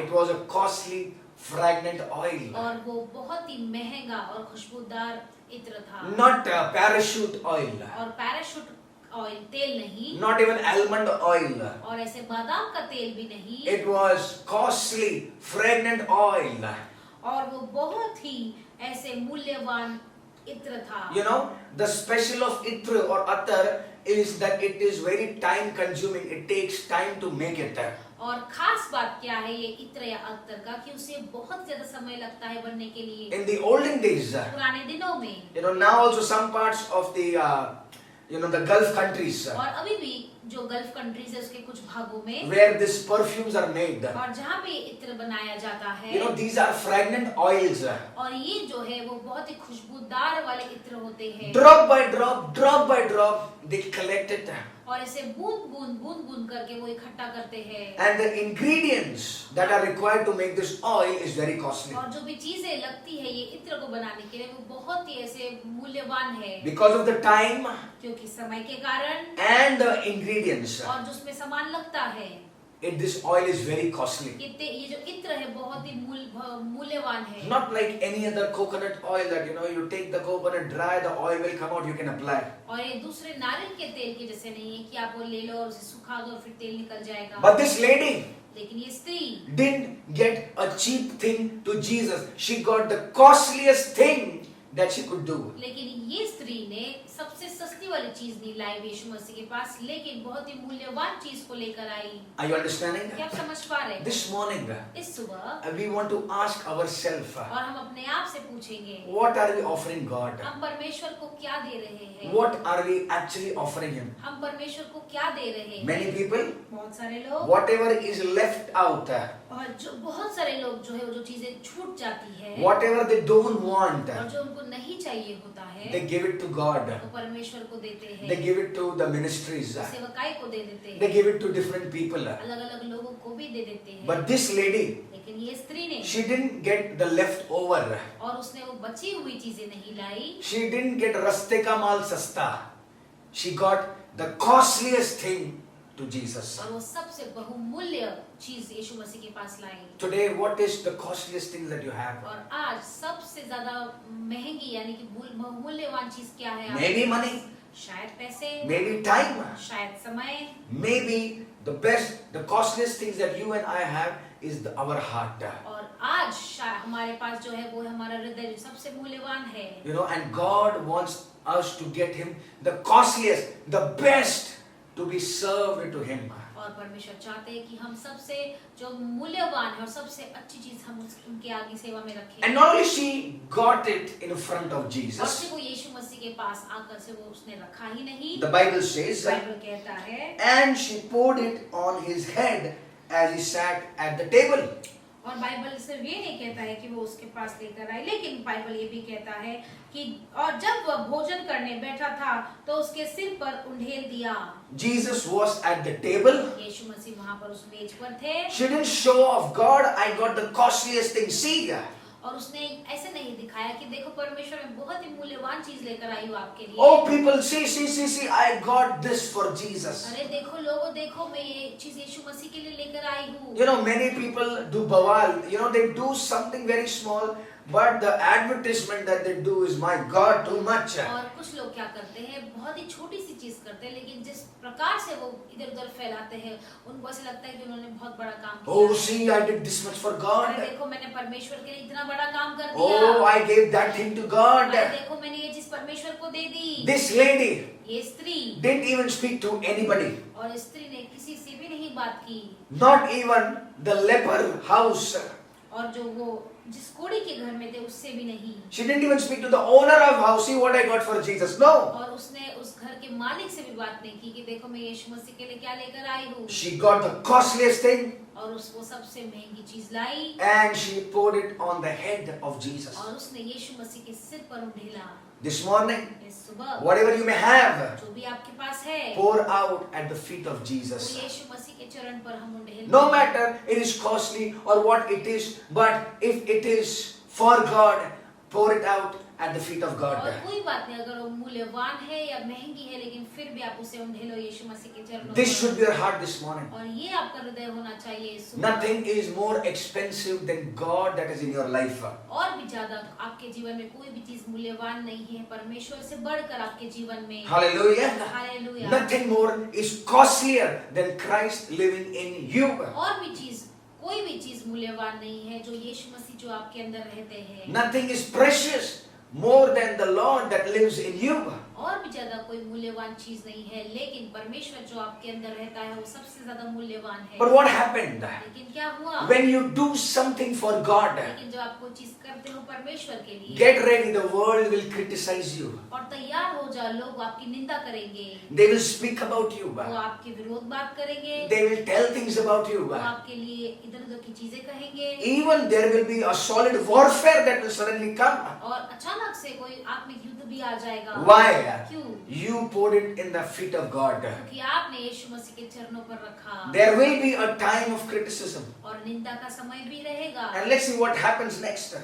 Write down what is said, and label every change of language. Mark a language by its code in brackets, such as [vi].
[en] It was a costly fragrant oil. [hi] और वो बहुत ही महंगा और खुशबूदार इत्र था। [en] Not parachute oil. [hi] और पैराशूट ऑयल तेल नहीं। [en] Not even almond oil. [hi] और ऐसे बादाम का तेल भी नहीं। [en] It was costly fragrant oil. [hi] और वो बहुत ही ऐसे मूल्यवान इत्र था। [en] You know, the special of itra or attar is that it is very time consuming. It takes time to make it. [hi] और खास बात क्या है ये इत्र या अत्तर का कि उसे बहुत ज्यादा समय लगता है बनने के लिए। [en] In the olden days, [hi] पुराने दिनों में, [en] you know, now also some parts of the, you know, the Gulf countries [hi] और अभी भी जो गल्फ कंट्रीज है उसके कुछ भागों में, [en] where these perfumes are made. [hi] और जहाँ पे इत्र बनाया जाता है, [en] You know, these are fragrant oils. [hi] और ये जो है वो बहुत ही खुशबूदार वाले इत्र होते हैं। [en] Drop by drop, they collect it. [hi] और इसे बूंद करके वो इकट्ठा करते हैं। [en] And the ingredients that are required to make this oil is very costly. [hi] और जो भी चीजें लगती है ये इत्र को बनाने के लिए वो बहुत ही ऐसे मूल्यवान है, [en] Because of the time [hi] क्योंकि समय के कारण [en] and the ingredients, [hi] और जो उसमें सामान लगता है, [en] this oil is very costly. [hi] ये जो इत्र है बहुत ही मूल्यवान है। [en] Not like any other coconut oil that, you know, you take the coconut dry, the oil will come out, you can apply. [hi] और ये दूसरे नारियल के तेल के जैसे नहीं है कि आप वो ले लो और उसे सुखा दो और फिर तेल निकल जाएगा। [en] But this lady [hi] लेकिन ये स्त्री [en] didn't get a cheap thing to Jesus. She got the costliest thing that she could do. [hi] लेकिन ये स्त्री ने सबसे सस्ती वाली चीज नहीं लाई यीशु मसीह के पास, लेकिन बहुत ही मूल्यवान चीज को लेकर आई। [en] Are you understanding? [hi] क्या आप समझ पा रहे हैं? [en] This morning, [hi] इस सुबह [en] we want to ask ourselves, [hi] और हम अपने आप से पूछेंगे, [en] what are we offering God? [hi] हम परमेश्वर को क्या दे रहे हैं? [en] What are we actually offering Him? [hi] हम परमेश्वर को क्या दे रहे हैं? [en] Many people, [hi] बहुत सारे लोग, [en] whatever is left out, [hi] और जो बहुत सारे लोग जो है वो जो चीजें छूट जाती है, [en] whatever they don't want, [hi] और जो उनको नहीं चाहिए होता है, [en] they give it to God. [hi] वो परमेश्वर को देते हैं, [en] They give it to the ministries. [hi] सेवकाई को दे देते [en] They [hi] हैं, [en] give it to different people. [hi] अलग अलग लोगों को भी दे देते हैं। [en] But this lady, [hi] लेकिन ये स्त्री ने, [en] she didn't get the leftover. [hi] और उसने वो बची हुई चीजें नहीं लाई, [en] She didn't get [hi] raste ka mal sasta. [en] She got the costliest thing to Jesus. [hi] और वो सबसे बहुमूल्य चीज यीशु मसीह के पास लाई। [en] Today, what is the costliest thing that you have? [hi] और आज सबसे ज्यादा महंगी यानी कि बहुमूल्यवान चीज क्या है? [en] Maybe money, [hi] शायद पैसे, [en] maybe time, [hi] शायद समय, [en] maybe the best, the costliest things that you and I have is our heart. [hi] और आज हमारे पास जो है वो है हमारा हृदय जो सबसे मूल्यवान है। [en] You know, and God wants us to get Him the costliest, the best to be served to Him. [hi] और परमेश्वर चाहते हैं कि हम सबसे जो मूल्यवान है और सबसे अच्छी चीज हम उनके आगे सेवा में रखें। [en] And not only she got it in front of [hi] और [en] Jesus, [hi] सिर्फ वो यीशु मसीह के पास आकर से वो उसने रखा ही नहीं, [en] the Bible says, [hi] बाइबल कहता है, [en] and she poured it on His head as He sat at the table. [hi] और बाइबल सिर्फ ये नहीं कहता है कि वो उसके पास लेकर आई, लेकिन बाइबल ये भी कहता है कि और जब वह भोजन करने बैठा था तो उसके सिर पर उंडेल दिया। [en] Jesus was at the table. [hi] यीशु मसीह वहां पर उस मेज पर थे, [en] She didn't show off, God, I got the costliest thing. See, [hi] और उसने ऐसे नहीं दिखाया कि देखो परमेश्वर मैं बहुत ही मूल्यवान चीज लेकर आई हूँ आपके लिए। [en] oh people, see, I got this for Jesus. [hi] अरे देखो लोगों, देखो मैं ये चीज यीशु मसीह के लिए लेकर आई हूँ। [en] You know, many people do bawal. You know, they do something very small, but the advertisement that they do is, my God, too much. [hi] और कुछ लोग क्या करते हैं, बहुत ही छोटी सी चीज करते हैं, लेकिन जिस प्रकार से वो इधर उधर फैलाते हैं उनको ऐसा लगता है कि उन्होंने बहुत बड़ा काम किया। [en] Oh, see, I did this much for [hi] अरे [en] God. [hi] देखो मैंने परमेश्वर के लिए इतना बड़ा काम कर दिया। [en] Oh, I gave that thing to God. [hi] अरे देखो मैंने ये चीज परमेश्वर को दे दी। [en] This lady [hi] ये स्त्री, [en] didn't even speak to anybody. [hi] और स्त्री ने किसी से भी नहीं बात की, [en] Not even the leper house. [hi] और जो वो जिस कोड़ी के घर में थे उससे भी नहीं, [en] She didn't even speak to the owner of house. See what I got for Jesus. No. [hi] और उसने उस घर के मालिक से भी बात नहीं की कि देखो मैं यीशु मसीह के लिए क्या लेकर आई हूँ। [en] She got the costliest thing [hi] और वो सबसे महंगी चीज लाई, [en] and she poured it on the head of Jesus. [hi] और उसने यीशु मसीह के सिर पर उंडेला। [en] This morning, [hi] इस सुबह [en] whatever you may have, [hi] जो भी आपके पास है [en] pour out at the feet of [hi] वो [en] Jesus. [hi] यीशु मसीह के चरण पर हम उंडेल। [en] No matter it is costly or what it is, but if it is for God, pour it out at the feet of [hi] और [en] God. [hi] कोई बात नहीं, अगर वो मूल्यवान है या महंगी है, लेकिन फिर भी आप उसे उंडेलो यीशु मसीह के चरणों [en] This [hi] पर। [en] should be your heart this morning. [hi] और ये आपका हृदय होना चाहिए इस सुबह। [en] Nothing is more expensive than God that is in your life. [hi] और भी ज्यादा आपके जीवन में कोई भी चीज मूल्यवान नहीं है परमेश्वर से बढ़कर आपके जीवन में। [en] Hallelujah. [hi] Hallelujah. [en] Nothing more is costlier than Christ living in you. [hi] और भी चीज कोई भी चीज मूल्यवान नहीं है जो यीशु मसीह जो आपके अंदर रहते हैं। [en] Nothing is precious more than the Lord that lives in you. [hi] और भी ज्यादा कोई मूल्यवान चीज नहीं है, लेकिन परमेश्वर जो आपके अंदर रहता है वो सबसे ज्यादा मूल्यवान है। [en] But what happened? [hi] लेकिन क्या हुआ? [en] When you do something for God, [hi] लेकिन जब आप कोई चीज करते हो परमेश्वर के लिए, [en] get ready, the world will criticize you. [hi] और तैयार हो जाओ, लोग आपकी निंदा करेंगे, [en] They will speak about you. [hi] वो आपके विरोध बात करेंगे, [en] They will tell things about you. [hi] वो आपके लिए इधर उधर की चीजें कहेंगे, [en] Even there will be a solid warfare that will suddenly come. [hi] और अचानक से कोई आत्मिक युद्ध भी आ जाएगा। [en] Why? [hi] क्यों? [en] You poured it in the feet of God. [hi] क्योंकि आपने यीशु मसीह के चरणों पर रखा। [en] There will be a time of criticism. [hi] और निंदा का समय भी रहेगा। [en] And let's see what happens next.